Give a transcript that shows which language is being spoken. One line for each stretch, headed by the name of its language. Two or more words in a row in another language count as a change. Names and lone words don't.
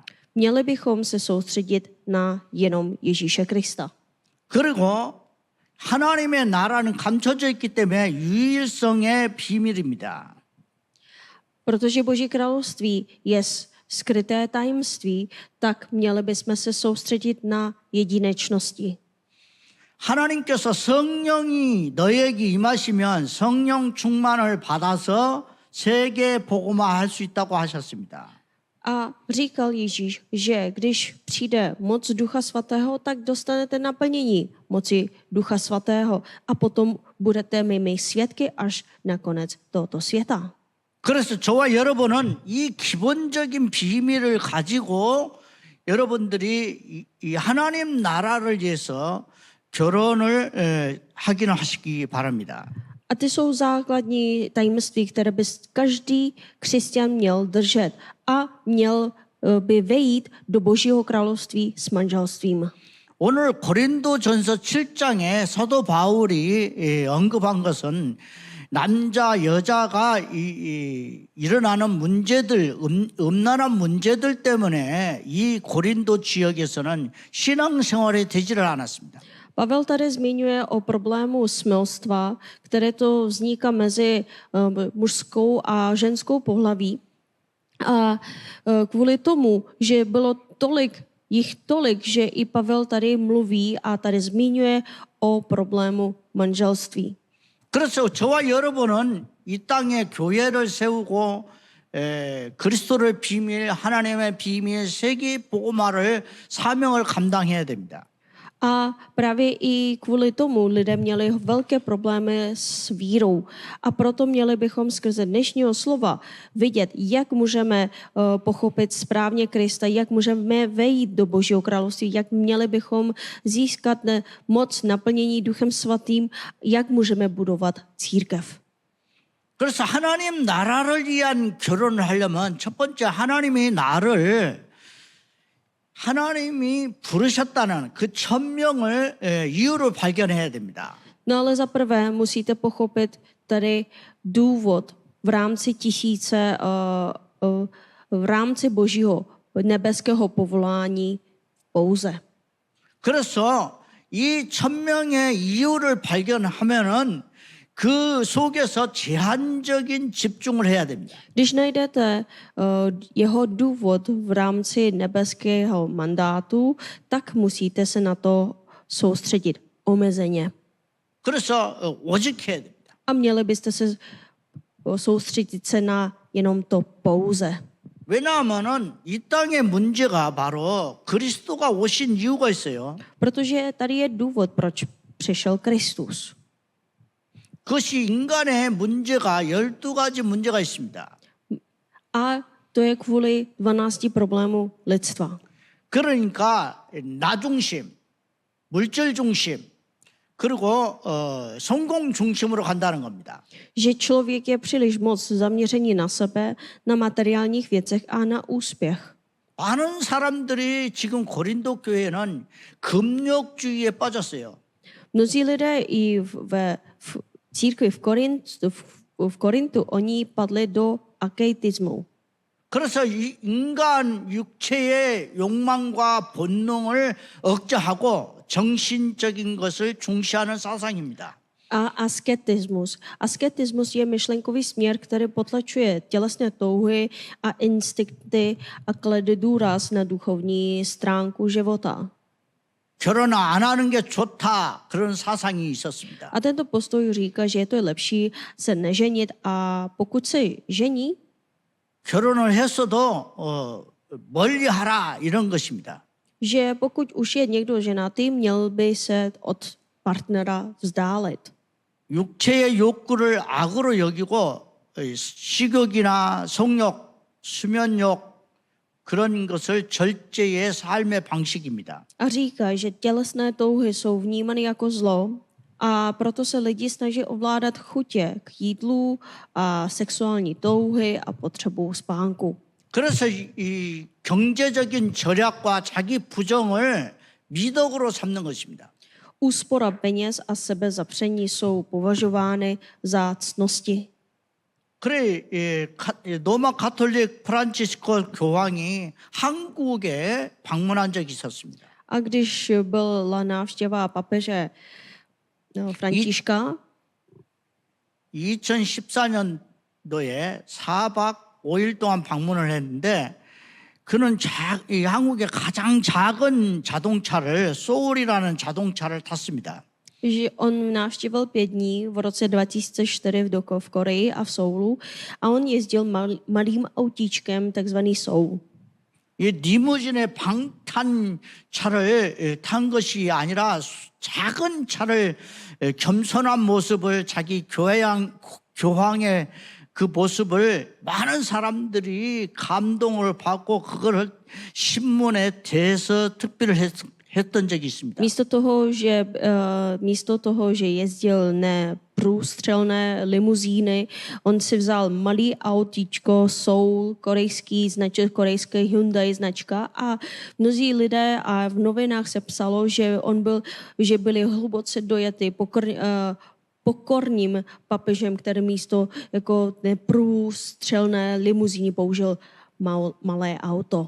Czech: Měli bychom se soustředit na jenom Ježíše Krista.
Korean: 그리고 하나님의 나라는 감춰져 있기 때문에 유일성의 비밀입니다.
Czech: Protože Boží království je skryté tajemství, tak měli bychom se soustředit na jedinečnosti.
Korean: 하나님께서 성령이 너에게 임하시면 성령 충만을 받아서 세계 복음화할 수 있다고 하셨습니다.
Czech: A říkal Ježíš, že když přijde moc Ducha Svatého, tak dostanete naplnění moci Ducha Svatého a potom budete mými svědky až na konec tohoto světa.
Korean: 그래서 저와 여러분은 이 기본적인 비밀을 가지고 여러분들이 이 하나님 나라를 위해서 결혼을 하기는 하시기 바랍니다.
Czech: A ty jsou základní tajemství, které by každý křesťan měl držet a měl by vejít do Božího království s manželstvím.
Korean: 오늘 고린도전서 7장에 사도 바울이 언급한 것은 남자 여자가 일어나는 문제들, 음란한 문제들 때문에 이 고린도 지역에서는 신앙생활이 되지를 않았습니다.
Czech: Pavel tady zmiňuje o problému smilstva, které to vzniká mezi mužskou a ženskou pohlaví. A kvůli tomu, že bylo tolik, že i Pavel tady mluví a tady zmiňuje o problému manželství.
Korean: 그래서 저와 여러분은 이 땅에 교회를 세우고 그리스도를 비밀, 하나님의 비밀, 세계 복음화를 사명을 감당해야 됩니다.
Czech: A právě i kvůli tomu lidé měli velké problémy s vírou. A proto měli bychom skrze dnešního slova vidět, jak můžeme pochopit správně Krista, jak můžeme vejít do Božího království, jak měli bychom získat moc naplnění Duchem Svatým, jak můžeme budovat církev.
Korean: 그래서 하나님 나라를 위한 결혼을 하려면 첫 번째 하나님이 부르셨다는 그 천명을 이유를 발견해야 됩니다.
Czech: No ale za prvé musíte pochopit tady důvod v rámci tisíce, v rámci Božího nebeského povolání pouze.
Korean: 그래서 이 천명의 이유를 발견하면은 그 속에서 제한적인 집중을 해야 됩니다.
Czech: Když najdete jeho důvod v rámci nebeského mandátu, tak musíte se na to soustředit omezeně.
Korean: 그래서 오직해야 됩니다.
Czech: A měli byste se soustředit se na jenom to pouze.
Korean: 왜냐하면은 이 땅의 문제가 바로 그리스도가 오신 이유가 있어요.
Czech: Protože tady je důvod, proč přišel Kristus.
Korean: 그것이 인간의 문제가 12가지 문제가 있습니다.
Czech: A to je kvůli 12 problémů lidstva.
Korean: 그러니까 나 중심, 물질 중심, 그리고 성공 중심으로 간다는 겁니다.
Czech: Že člověk je příliš moc zaměřený na sebe, na materiálních věcech a na úspěch.
Korean: 많은 사람들이 지금 고린도 교회는 금욕주의에 빠졌어요.
Czech: Mnozí lidé i v církvi v Korintu, oni padli do akeitismu.
Korean: 그래서 인간 육체의 욕망과 본능을 억제하고 정신적인 것을 중시하는 사상입니다.
Czech: A asketismus. Asketismus je myšlenkový směr, který potlačuje tělesné touhy a instinkty a klade důraz na duchovní stránku života.
Korean: 결혼 안 하는 게 좋다 그런 사상이 있었습니다.
Czech: A tento postoj říká, že je to lepší se neženit a pokud se žení,
Korean: 결혼을 했어도 멀리하라 이런 것입니다.
Czech: že pokud už je někdo ženatý, měl by se od partnera vzdálit.
Korean: 육체의 욕구를 악으로 여기고 식욕이나 성욕, 수면욕 그런 것을 절제의 삶의 방식입니다.
Czech: A říká, že tělesné touhy jsou vnímány jako zlo a proto se lidi snaží ovládat chutě k jídlu a sexuální touhy a potřebu spánku.
Korean: 그래서 이 경제적인 절약과 자기 부정을 미덕으로 삼는 것입니다.
Czech: Úspora peněz a sebezapření jsou považovány za ctnosti.
Korean: 그래 로마 가톨릭 프란치스코 교황이 한국에 방문한 적이 있었습니다.
Czech: A když byla návštěva papeže Františka
Korean: 2014년도에 4박 5일 동안 방문을 했는데 그는 이 한국의 가장 작은 자동차를 소울이라는 자동차를 탔습니다.
Czech: že on navštívil 5 dní v roce 2004 v Koreji a v Soulu a on jezdil malým autíčkem, takzvaný Soul.
Korean: 이 리무진의 방탄차를 탄 것이 아니라 작은 차를 겸손한 모습을 자기 교황의 그 모습을 많은 사람들이 감동을 받고 그걸 신문에 대서 특별히 했던 적이 있습니다.
Czech: Místo toho, že jezdil neprůstřelné limuzíny, on si vzal malý autíčko Soul, korejské Hyundai značka a mnozí lidé a v novinách se psalo, že byli hluboce dojati pokorným papežem, který místo jako neprůstřelné limuzíny použil malé auto.